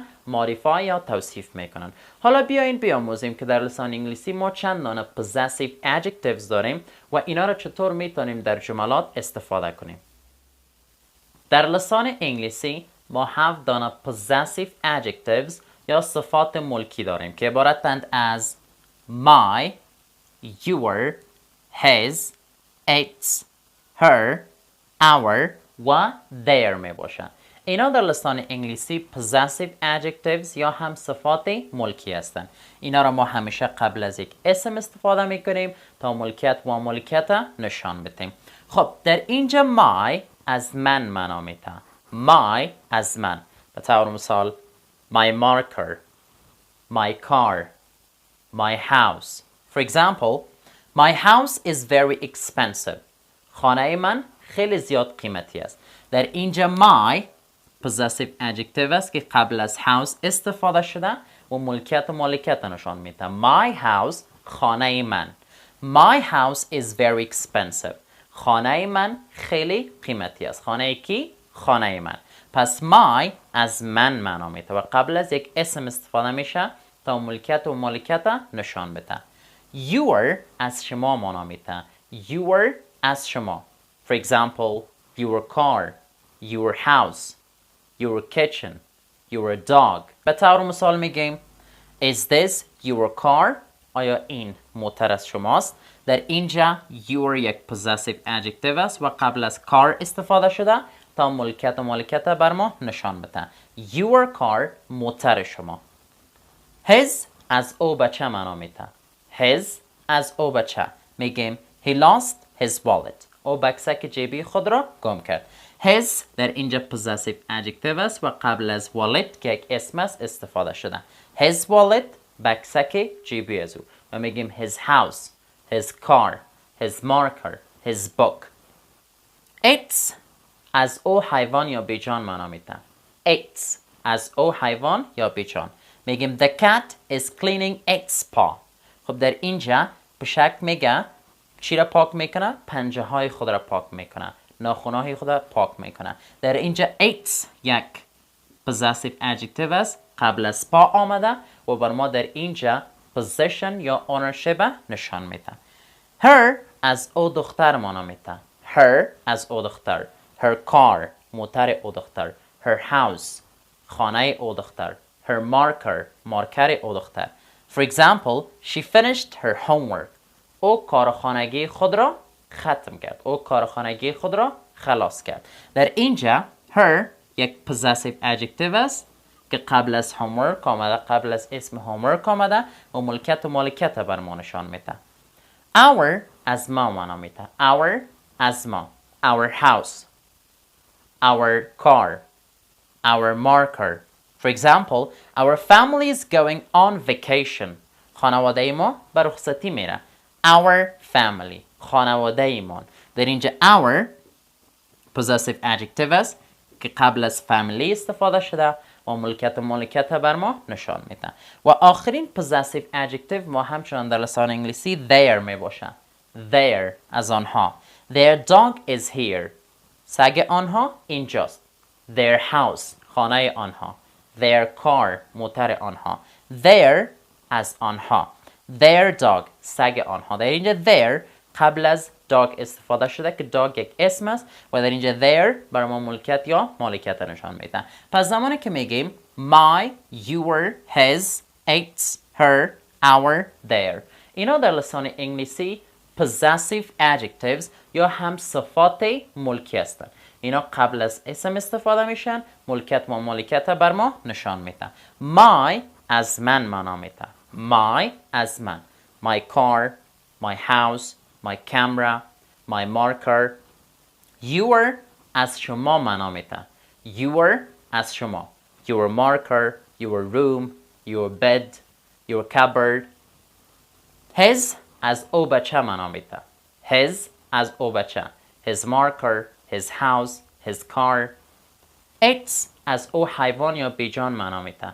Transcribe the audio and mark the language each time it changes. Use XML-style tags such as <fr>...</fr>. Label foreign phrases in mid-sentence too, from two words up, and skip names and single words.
<fa>معرفی یا توصیف میکنن. حالا بیاین بیاموزیم که در لسان انگلیسی ما چند دانه</fa> <en>possessive adjectives</en> <fa>داریم و اینا رو چطور میتونیم در جملات استفاده کنیم. در لسان انگلیسی ما 7 دانه</fa> <en>possessive adjectives</en> <fa>یا صفات ملکی داریم که عبارتند از</fa> <en>my, your, his, its, her, our</en> <fa>و their می باشن. اینا در لسان انگلیسی</fa> <en>possessive adjectives</en> <fa>یا هم صفات ملکی هستند. اینا را ما همیشه قبل از یک اسم استفاده می کنیم تا ملکیت و مالکیت نشان بدیم. خب در اینجا my از من معنا میده. my از من. به طور مثال</fa> <en>my marker, my car, my house. For example, my house is very expensive.</en> <fa>خانه من خیلی زیاد قیمتی است. در اینجا my</fa> <en>possessive adjective</en> <fa>است که قبل از house استفاده شده و ملکیت و مالکیت نشان میده.</fa> <en>My house</en> <fa>خانه من.</fa> <en>My house is very expensive.</en> <fa>خانه من خیلی قیمتی است. خانه کی؟ خانه من. پس my از من معنا میده و قبل از یک اسم استفاده میشه تا ملکیت و مالکیت نشان بده. Your از شما معنا میده. Your از شما.</fa> <en>For example, your car, your house, your kitchen, your dog.</en> <fa>به طور مثال میگیم</fa> <en>Is this your car?</en> <fa>آیا این موتر از شماست؟ در اینجا your یک</fa> <en>possessive adjective</en> <fa>است و قبل از car استفاده شده تا ملکیت و مالکیت بر ما نشان بده.</fa> <en>Your car</en> <fa>موتر شما. His از او بچه معنا میده. His از او بچه میگیم</fa> <en>He lost his wallet.</en> <fa>او بکسک جیبی خود را گم کرد. His در اینجا</fa> <en>possessive adjective</en> <fa>است و قبل از wallet که یک اسم است استفاده شده.</fa> <en>His wallet</en> <fa>بکسک جیبی از او و میگیم</fa> <en>his house, his car, his marker, his book.</en> <fa>It's از او حیوان یا بیجان معنا میده. It's از او حیوان یا بیجان میگیم</fa> <en>the cat is cleaning its paw.</en> <fa>خب در اینجا پشک میگه چی را پاک میکنه؟ پنجه های خود را پاک میکنه. ناخونهای خود را پاک میکنه. در اینجا its یک</fa> <en>possessive adjective</en> <fa>است. قبل از پا آمده و بر ما در اینجا possession یا ownership نشان میده. Her از او دختر معنا میده. Her از او دختر.</fa> <en>Her car</en> <fa>موتر او دختر.</fa> <en>Her house</en> <fa>خانه او دختر.</fa> <en>Her marker</en> <fa>مارکر او دختر.</fa> <en>For example, she finished her homework.</en> <fa>او کار خانگی خود را ختم کرد. او کار خانگی خود را خلاص کرد. در اینجا her یک</fa> <en>possessive adjective</en> <fa>است که قبل از homework آمده، قبل از اسم homework آمده و ملکیت و مالکیت بر ما نشان میده. Our از ما معنا میده. Our از ما.</fa> <en>Our house, our car, our marker. For example, our family is going on vacation.</en> <fa>خانواده ما به رخصتی میره.</fa> <en>Our family</en> <fa>خانواده ایمان. در اینجا our</fa> <en>possessive adjective</en> <fa>است که قبل از family استفاده شده و ملکیت و مالکیت بر ما نشان میده. و آخرین</fa> <en>possessive adjective</en> <fa>ما همچنان در لسان انگلیسی their می باشه. Their از آنها.</fa> <en>Their dog is here.</en> <fa>سگ آنها اینجاست.</fa> <en>Their house</en> <fa>خانه آنها.</fa> <en>Their car</en> <fa>موتر آنها. Their از آنها.</fa> <en>Their dog</en> <fa>سگ آنها. در اینجا their قبل از dog استفاده شده که dog یک اسم است و در اینجا their برای ما ملکیت یا مالکیت نشان میده. پس زمانی که میگیم</fa> <en>my, your, his, its, her, our, their</en> <fa>اینا در لسان انگلیسی</fa> <en>possessive adjectives</en> <fa>یا هم صفات ملکی هستند. اینا قبل از اسم استفاده میشن، ملکیت و مالکیت بر ما نشان میده. My از من معنا میده. My از من.</fa> <en>My car, my house, my camera, my marker.</en> <fa>Your از شما معنا میده. Your از شما.</fa> <en>Your marker, your room, your bed, your cupboard.</en> <fa>His از او بچه معنا میده. His از او بچه.</fa> <en>His marker, his house, his car.</en> <fa>Its از او حیوان یا بیجان معنا میده.</fa>